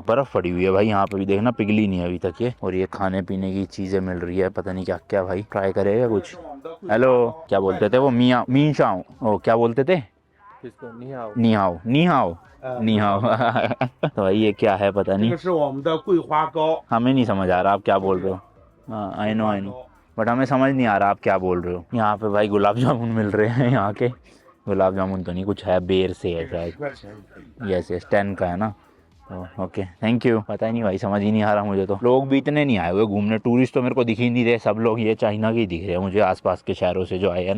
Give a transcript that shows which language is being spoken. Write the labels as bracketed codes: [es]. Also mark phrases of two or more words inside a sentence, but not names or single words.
[hi] बर्फ पड़ी हुई है भाई यहाँ पे भी, देखना पिघली नहीं है अभी तक ये। और ये खाने पीने की चीजें मिल रही है, पता नहीं क्या क्या भाई, ट्राई करेगा कुछ। हेलो, क्या बोलते थे वो, मियाँ मीन शाओ, ओ क्या बोलते थे, [zh] 你好 你好 你好. [hi] तो भाई ये क्या है पता नहीं, [zh] 这个是我们的桂花糕， [hi] हमें नहीं समझ आ रहा आप क्या बोल रहे हो। हाँ [en] I know, [hi] बट हमें समझ नहीं आ रहा आप क्या बोल रहे हो। यहाँ पे भाई गुलाब जामुन मिल रहे हैं, यहाँ के गुलाब जामुन तो नहीं, कुछ है बेर से है शायद, [en] yes yes [hi] 10 का है ना। [en] okay thank you. [hi] पता ही नहीं भाई, समझ ही नहीं आ रहा मुझे तो। लोग भी इतने नहीं आए हुए घूमने, टूरिस्ट तो मेरे को दिख ही नहीं रहे, सब लोग ये चाइना के ही दिख रहे हैं मुझे, आसपास के शहरों से जो आए हैं ना।